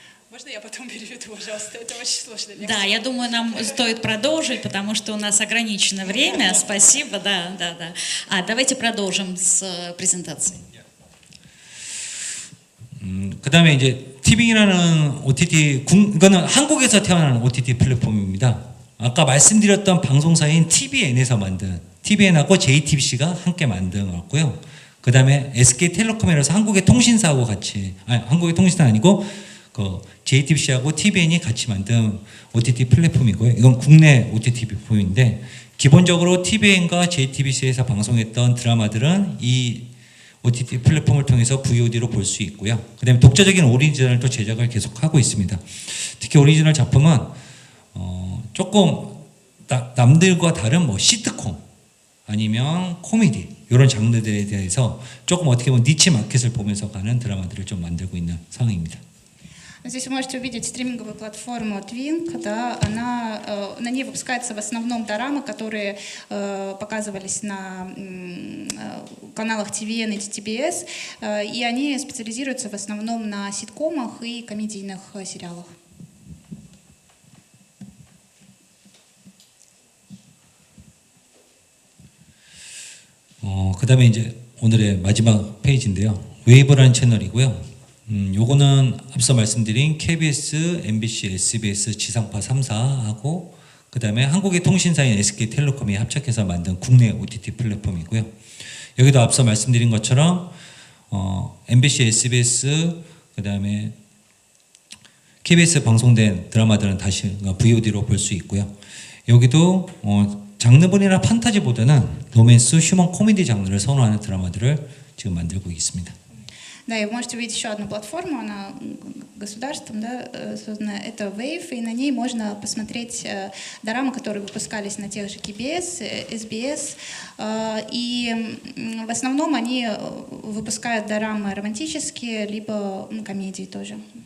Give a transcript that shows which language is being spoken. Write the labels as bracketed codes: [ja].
[ru] Можно я потом переведу, пожалуйста? Это очень сложно. Да, я думаю, нам стоит продолжить, потому что у нас ограничено время. Спасибо, да. Давайте продолжим с презентацией. [ko] 그다음에 이제 티빙이라는 OTT, 이거는 한국에서 태어난 OTT 플랫폼입니다. 아까 말씀드렸던 방송사인 TVN에서 만든, TVN하고 JTBC가 함께 만든 거고요. 그다음에 SK텔레콤이라서 한국의 통신사하고 같이, 한국의 통신사 아니고 그 JTBC하고 TVN이 같이 만든 OTT 플랫폼이고요. 이건 국내 OTT 플랫폼인데 기본적으로 TVN과 JTBC에서 방송했던 드라마들은 이 OTT 플랫폼을 통해서 VOD로 볼 수 있고요. 그다음에 독자적인 오리지널도 제작을 계속하고 있습니다. 특히 오리지널 작품은 조금 남들과 다른 뭐 시트콤 아니면 코미디 이런 장르들에 대해서 조금 어떻게 보면 니치 마켓을 보면서 가는 드라마들을 좀 만들고 있는 상황입니다. [ru] Здесь вы можете увидеть стриминговую платформу Twink, да, на ней выпускаются в основном дорамы, которые показывались на каналах TVN и TBS, и они специализируются в основном на ситкомах и комедийных сериалах. [ko] 그다음에 이제 오늘의 마지막 페이지인데요. 웨이브라는 채널이고요. 요거는 앞서 말씀드린 KBS, MBC, SBS 지상파 3사하고 그다음에 한국의 통신사인 SK텔레콤이 합작해서 만든 국내 OTT 플랫폼이고요. 여기도 앞서 말씀드린 것처럼 MBC, SBS 그다음에 KBS 방송된 드라마들은 다시 VOD로 볼 수 있고요. 여기도 장르분이나 판타지보다는 로맨스, 휴먼 코미디 장르를 선호하는 드라마들을 지금 만들고 있습니다. [ru] Да, и вы можете увидеть еще одну платформу, она государством, да, создана, это Wave, и на ней можно посмотреть дорамы, которые выпускались на тех же KBS, SBS, и в основном они выпускают дорамы романтические, либо комедии тоже.